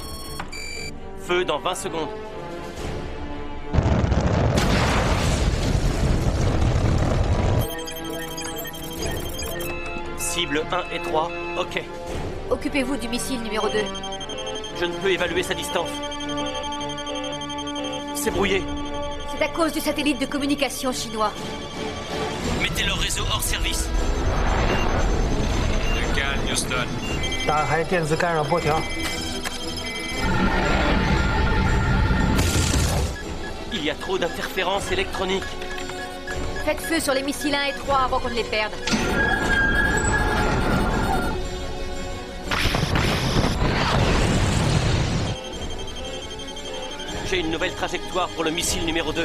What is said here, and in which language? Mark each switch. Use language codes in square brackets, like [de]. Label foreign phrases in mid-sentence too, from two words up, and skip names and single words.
[fr] Feu dans 20 secondes. Cible 1 et 3, ok. Occupez-vous du missile numéro 2. Je ne peux évaluer sa distance. C'est brouillé. C'est à cause du satellite de communication chinois. Mettez leur réseau hors service. Du calme, Houston. [zh] 打开电子干扰波条。 [fr] Il y a trop d'interférences électroniques. Faites feu sur les missiles 1 et 3 avant qu'on ne les perde. J'ai une nouvelle trajectoire pour le missile numéro 2.